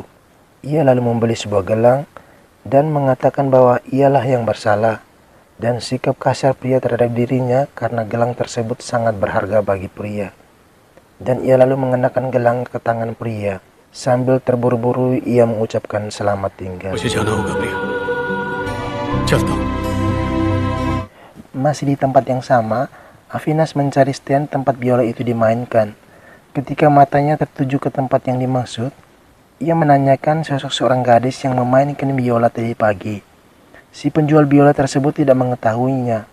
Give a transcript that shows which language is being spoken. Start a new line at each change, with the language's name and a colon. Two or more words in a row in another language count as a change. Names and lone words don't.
Indonesian: Ia lalu membeli sebuah gelang dan mengatakan bahwa ialah yang bersalah. dan sikap kasar pria terhadap dirinya karena gelang tersebut sangat berharga bagi pria. Dan ia lalu mengenakan gelang ke tangan pria. Sambil terburu-buru ia mengucapkan selamat tinggal.
Hindi: मुझे जाना होगा प्रिया चलता हूँ
Indonesian: Masih di tempat yang sama, Avinas mencari stand tempat biola itu dimainkan. Ketika matanya tertuju ke tempat yang dimaksud, ia menanyakan sosok seorang gadis yang memainkan biola tadi pagi. Si penjual biola tersebut tidak mengetahuinya.